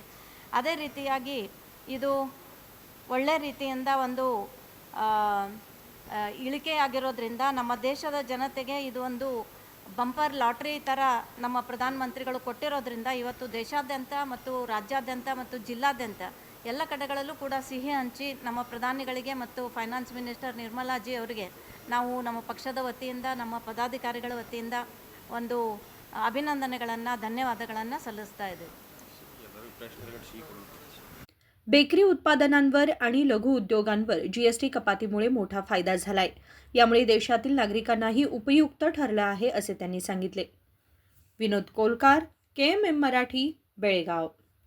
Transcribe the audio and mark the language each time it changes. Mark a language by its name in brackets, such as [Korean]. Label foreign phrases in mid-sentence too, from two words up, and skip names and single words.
[Kannada] ಅದೇ ರೀತಿಯಾಗಿ ಇದು ಒಳ್ಳೆ ರೀತಿಯಿಂದ ಒಂದು ಇಳಿಕೆಯಾಗಿರೋದ್ರಿಂದ ನಮ್ಮ ದೇಶದ ಜನತೆಗೆ ಇದು ಒಂದು [English] bumper lottery [Kannada] ಥರ ನಮ್ಮ ಪ್ರಧಾನಮಂತ್ರಿಗಳು ಕೊಟ್ಟಿರೋದ್ರಿಂದ ಇವತ್ತು ದೇಶಾದ್ಯಂತ ಮತ್ತು ರಾಜ್ಯಾದ್ಯಂತ ಮತ್ತು ಜಿಲ್ಲಾದ್ಯಂತ ಎಲ್ಲ ಕಡೆಗಳಲ್ಲೂ ಕೂಡ ಸಿಹಿ ಹಂಚಿ ನಮ್ಮ ಪ್ರಧಾನಿಗಳಿಗೆ ಮತ್ತು [English] finance minister [Kannada] ನಿರ್ಮಲಾಜಿ ಅವರಿಗೆ ನಾವು ನಮ್ಮ ಪಕ್ಷದ ವತಿಯಿಂದ, ನಮ್ಮ ಪದಾಧಿಕಾರಿಗಳ ವತಿಯಿಂದ ಒಂದು ಅಭಿನಂದನೆಗಳನ್ನು, ಧನ್ಯವಾದಗಳನ್ನು सल्लसता इದ್ದೇವೆ. [Marathi] बेकरी उत्पादनांवर आणि लघु उद्योगांवर GST कपातीमुळे मोठा फायदा झालाय. यामुळे देशातील नागरिकांनाही उपयुक्त ठरलं आहे, असे त्यांनी सांगितले. विनोद कोलकार, KMM मराठी, बेळगाव.